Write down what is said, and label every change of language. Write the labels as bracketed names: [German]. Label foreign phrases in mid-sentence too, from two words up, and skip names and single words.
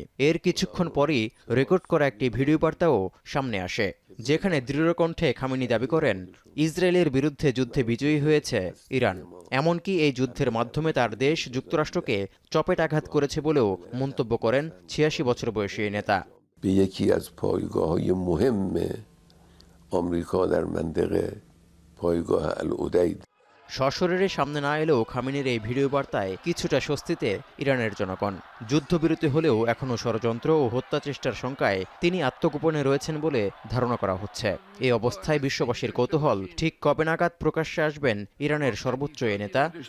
[Bangla] এর কিছুক্ষণ পরই রেকর্ড করা একটি ভিডিও বার্তাও সামনে আসে, যেখানে দৃঢ় কণ্ঠে খামেনি দাবি করেন ইসরায়েলের বিরুদ্ধে যুদ্ধে বিজয়ী হয়েছে ইরান। এমনকি এই যুদ্ধের মাধ্যমে তার দেশ যুক্তরাষ্ট্রকে চপেটাঘাত করেছে বলেও মন্তব্য করেন 86 বছর বয়সী এই নেতা। [Persian] به یکی از پایگاه‌های مهم آمریکا در منطقه پایگاه العدید [Bangla] সশরীরে সামনে না এলেও খামেনির এই ভিডিও বার্তায় কিছুটা স্বস্তিতে ইরানের জনগণ। যুদ্ধবিরতি হলেও এখনও ষড়যন্ত্র ও হত্যা চেষ্টার শঙ্কায় তিনি আত্মগোপনে রয়েছেন বলে ধারণা করা হচ্ছে। এই অবস্থায় বিশ্ববাসীর কৌতূহল, ঠিক কবে নাগাদ প্রকাশ্যে আসবেন ইরানের সর্বোচ্চ এই নেতা।